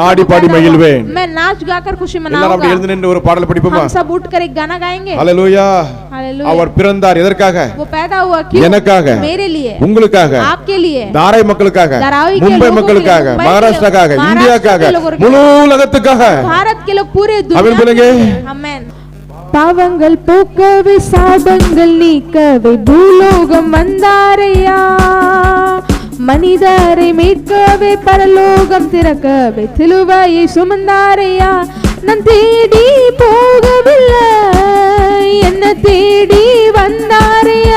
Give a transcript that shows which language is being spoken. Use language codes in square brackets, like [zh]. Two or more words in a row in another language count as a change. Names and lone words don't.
[ta] நான் ஆடி [hi] प्रभु [ta] பாடி [hi] पैदा हुआ। [ta] மகிழ்வேன். [hi] मैं नाच गाकर खुशी [ta] எல்லாரும் அப்படி [hi] मनाऊंगा। [ta] எழுந்து நின்று ஒரு பாடல் படிப்போமா? [hi] हम सब उठकर एक गाना गाएंगे। [ta] ஹalleluya. [hi] हालेलुया। [ta] அவர் பிறந்தார் எதற்காக? [hi] वो पैदा हुआ क्यों? [ta] எனக்காக, [hi] मेरे लिए, [ta] உங்களுக்காக, [hi] आपके लिए, [ta] தாராய் மக்களுக்காக, [hi] धारावी के [ta] மும்பை [hi] लोगों के [ta] மக்களுக்காக, [hi] लिए, मुंबई के [ta] மகாராஷ்டிராக்காக, [hi] लोग, [ta] இந்தியாக்காக, [hi] महाराष्ट्र के लोगों के [ta] முழு உலகத்துக்காக. [hi] भारत के लोग पूरे आमीन दुनिया बोलेंगे। के। आमेन। [ta] பாவங்கள் போக்கவே சாபங்கள் நீக்கவே பூலோகம் வந்தாரையா, மனிதரை மீட்கவே பரலோகம் திறக்கவே சிலுவையை சுமந்தாரையா. நான் தேடி போகவில்லை, என்ன தேடி வந்தாரையா.